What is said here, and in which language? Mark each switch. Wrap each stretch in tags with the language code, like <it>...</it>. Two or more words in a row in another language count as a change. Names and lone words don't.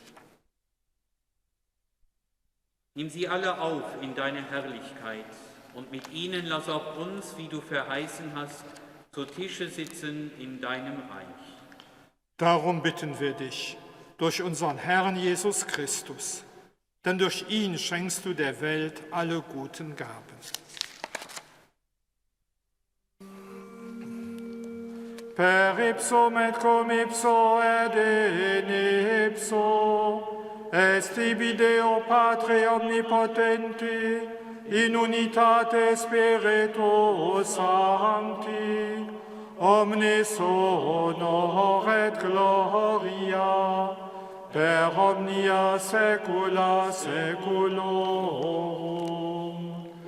<de>Nimm sie alle auf in deine Herrlichkeit und mit ihnen lass auch uns, wie du verheißen hast, zu Tische sitzen in deinem Reich. Darum bitten wir dich, durch unseren Herrn Jesus Christus, denn durch ihn schenkst du der Welt alle guten Gaben.</de> <la>Per ipsum et cum ipso et in ipso, est tibi Deo Patre omnipotenti, in unitate Spiritus Sancti, omnis honor et gloria, per omnia saecula saeculorum.</la>